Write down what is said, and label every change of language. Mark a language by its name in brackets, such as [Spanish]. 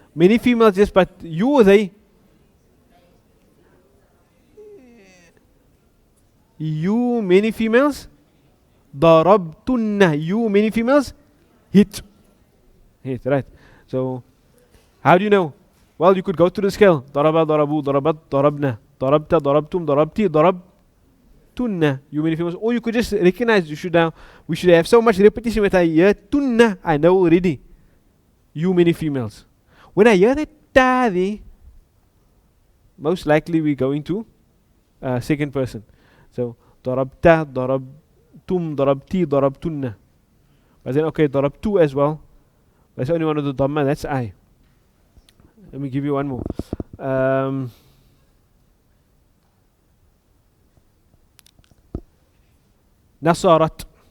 [English] Many females, yes, but you or they? You, many females? ضربتن. You, many females? Hit. Hit, right. So, how do you know? Well, you could go to the scale. [Arabic] ضرب ضربوا ضربت ضربنا ضربت ضربتم ضربتي ضربتن. [English] You many females. Or you could just recognize, we should have so much repetition with I hear tunna. I know already. You many females. When I hear that ta there, most likely we're going to second person. [Arabic] So ضربت ضربتم ضربتي ضربتن. [English] But then okay, ضربتو as well. That's only one of the dhamma, that's I. Let me give you one more. Nasarat.